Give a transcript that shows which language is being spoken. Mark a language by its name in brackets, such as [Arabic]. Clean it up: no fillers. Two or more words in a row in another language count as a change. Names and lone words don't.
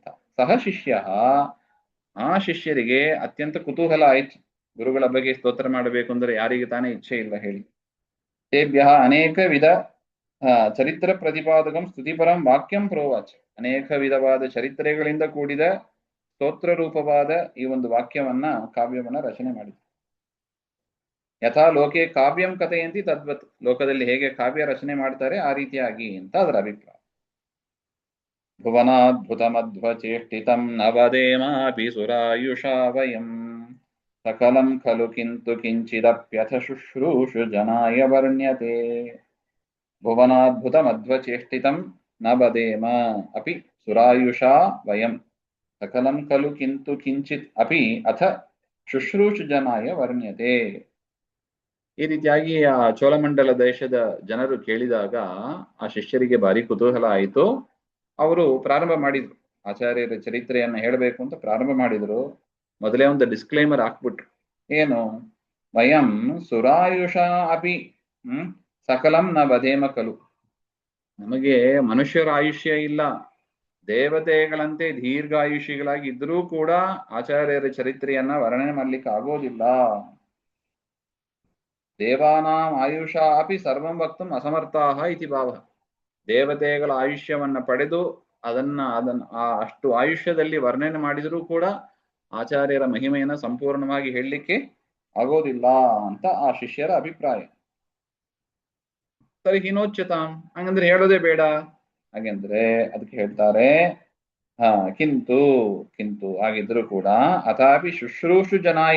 [Kannada] ಸಹ ಶಿಷ್ಯ, ಆ ಶಿಷ್ಯರಿಗೆ ಅತ್ಯಂತ ಕುತೂಹಲ ಆಯ್ತು, ಗುರುಗಳ ಬಗ್ಗೆ ಸ್ತೋತ್ರ ಮಾಡಬೇಕು ಅಂದ್ರೆ ಯಾರಿಗೆ ತಾನೇ ಇಚ್ಛೆ ಇಲ್ಲ ಹೇಳಿ. [Sanskrit] ತೇಭ್ಯ ಅನೇಕ ವಿಧ ಚರಿತ್ರ ಪ್ರತಿಪಾದಕಂ ಸ್ತುತಿಪರಂ ವಾಕ್ಯಂ ಪ್ರೋವಾಚ. [Kannada] ಅನೇಕ ವಿಧವಾದ ಚರಿತ್ರೆಗಳಿಂದ ಕೂಡಿದ ಸ್ತೋತ್ರ ರೂಪವಾದ ಈ ಒಂದು ವಾಕ್ಯವನ್ನ, ಕಾವ್ಯವನ್ನ ರಚನೆ ಮಾಡಿದ್ರು. [Sanskrit] ಯಥಾ ಲೋಕೆ ಕಾವ್ಯಂ ಕಥೆಯಂತಿ ತದ್ವತ್, [Kannada] ಲೋಕದಲ್ಲಿ ಹೇಗೆ ಕಾವ್ಯ ರಚನೆ ಮಾಡ್ತಾರೆ ಆ ರೀತಿಯಾಗಿ ಅಂತ ಅದರ ಅಭಿಪ್ರಾಯ. [Sanskrit] ಭುವನಾದ್ಭುತಮಧ್ವಚೇಷ್ಟಿತಂ ನವದೇಮಾಪಿ ಸುರಾಯುಷಾ ವಯಂ ಸಕಲಂ ಖಲು ಕಿಂತು ಕಿಂಚಿದಪ್ಯಥ ಶುಶ್ರೂಷು ಜನಾಯ ವರ್ಣ್ಯತೆ. ಭುವನಾದ್ಭುತಮಧ್ವಚೇಷ್ಟಿತಂ ನ ಬದೇಮ ಅಪಿ ಸುರಾಯುಷಾ ವಯಂ ಸಕಲಂ ಖಲು ಕಿಂತು ಕಿಂಚಿತ್ ಅಪಿ ಅಥ ಶುಶ್ರೂಷು ಜನಾಯ ವರ್ಣ್ಯತೆ. [Kannada] ಈ ರೀತಿಯಾಗಿ ಆ ಚೋಳಮಂಡಲ ದೇಶದ ಜನರು ಕೇಳಿದಾಗ ಆ ಶಿಷ್ಯರಿಗೆ ಭಾರಿ ಕುತೂಹಲ ಆಯಿತು. ಅವರು ಪ್ರಾರಂಭ ಮಾಡಿದ್ರು, ಆಚಾರ್ಯರ ಚರಿತ್ರೆಯನ್ನ ಹೇಳಬೇಕು ಅಂತ ಪ್ರಾರಂಭ ಮಾಡಿದ್ರು. ಮೊದಲೇ ಒಂದು ಡಿಸ್ಕ್ಲೇಮರ್ ಹಾಕ್ಬಿಟ್ರು, ಏನು, [Sanskrit] ವಯಂ ಸುರಾಯುಷ ಅಪಿ ಸಕಲಂ ನ ಬಧೇಮ ಕಲು. [Kannada] ನಮಗೆ ಮನುಷ್ಯರ ಆಯುಷ್ಯ ಇಲ್ಲ, ದೇವತೆಗಳಂತೆ ದೀರ್ಘಾಯುಷಿಗಳಾಗಿ ಇದ್ರೂ ಕೂಡ ಆಚಾರ್ಯರ ಚರಿತ್ರೆಯನ್ನ ವರ್ಣನೆ ಮಾಡ್ಲಿಕ್ಕೆ ಆಗೋದಿಲ್ಲ. [Sanskrit] ದೇವಾನಾಂ ಆಯುಷ ಅಪಿ ಸರ್ವಂ ವಕ್ತುಂ ಅಸಮರ್ಥಾಹ ಇತಿ ಭಾವ. [Kannada] ದೇವತೆಗಳ ಆಯುಷ್ಯವನ್ನ ಪಡೆದು ಅದನ್ನ ಅಷ್ಟು ಆಯುಷ್ಯದಲ್ಲಿ ವರ್ಣನೆ ಮಾಡಿದರೂ ಕೂಡ ಆಚಾರ್ಯರ ಮಹಿಮೆಯನ್ನ ಸಂಪೂರ್ಣವಾಗಿ ಹೇಳಲಿಕ್ಕೆ ಆಗೋದಿಲ್ಲ ಅಂತ ಆ ಶಿಷ್ಯರ ಅಭಿಪ್ರಾಯ. ಸರಿ, ಹಿನೋಚ್ಯತಾಂ, ಹಂಗಂದ್ರೆ ಹೇಳೋದೇ ಬೇಡ ಹಾಗೆಂದ್ರೆ ಅದಕ್ಕೆ ಹೇಳ್ತಾರೆ, ಕಿಂತು ಕಿಂತು ಆಗಿದ್ರು ಕೂಡ [Sanskrit] ಅಥಾಪಿ ಶುಶ್ರೂಷು ಜನಾಯ.